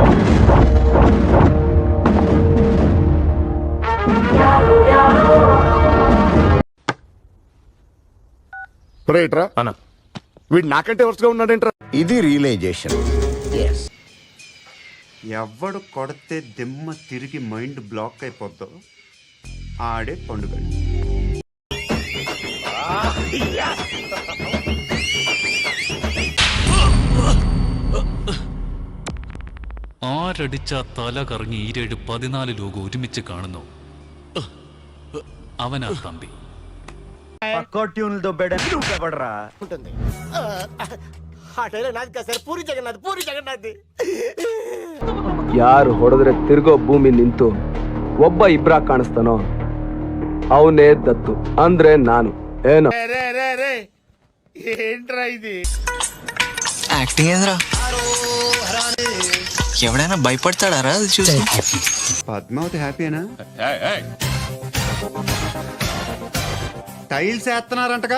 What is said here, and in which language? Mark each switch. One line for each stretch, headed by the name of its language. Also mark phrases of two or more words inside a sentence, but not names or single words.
Telugu: రైట్రా అన్న, వీడు నాకంటే వరుసగా ఉన్నాడేంట్రా? ఇది రియలైజేషన్. ఎవడు కొడితే దిమ్మ తిరిగి
English: mind block
Telugu: అయిపోద్దో ఆడే పండుగ.
Malayalam: ആരടിച്ച തല കറങ്ങി ഈരേഴ് 14 ലോകം ഒരുമിച്ച് കാണുന്നു. അവനാ തമ്പി.
Kannada: ಯಾರು ಹೊಡೆದ್ರೆ ತಿರ್ಗೋ ಭೂಮಿ ನಿಂತು ಒಬ್ಬ ಇಬ್ರ ಕಾಣಿಸ್ತಾನೋ ಅವನೇ ದತ್ತು ಅಂದ್ರೆ ನಾನು. ಏನು
Telugu: ఏంట్రా ఇది? యాక్టింగ్ ఏంద్రా? ఎవడైనా భయపడతాడారా అది చూసి? పద్మావతి హ్యాపీనా? టైల్స్ వేస్తున్నారంటగా.